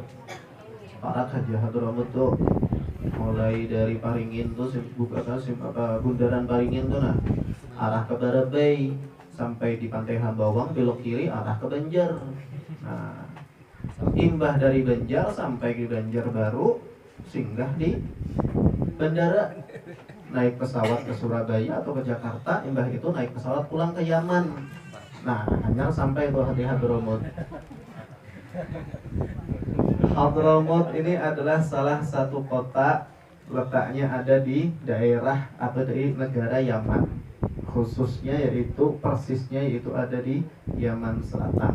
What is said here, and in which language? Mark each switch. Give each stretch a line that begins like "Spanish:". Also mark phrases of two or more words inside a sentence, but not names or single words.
Banjar: Para kaji Hadramaut tuh mulai dari Paringin tuh bundaran Paringin tuh, nah arah ke Barabai sampai di Pantai Hambawang, belok kiri arah ke Banjar. Nah, imbah dari Banjar sampai ke Banjarbaru, singgah di bandara, naik pesawat ke Surabaya atau ke Jakarta, imbah itu naik pesawat pulang ke Yaman.
Indonesian: Nah, hanya sampai tuh di Hadramaut. Hadramaut ini adalah salah satu kota, letaknya ada di daerah atau di negara Yaman, khususnya yaitu persisnya yaitu ada di Yaman Selatan.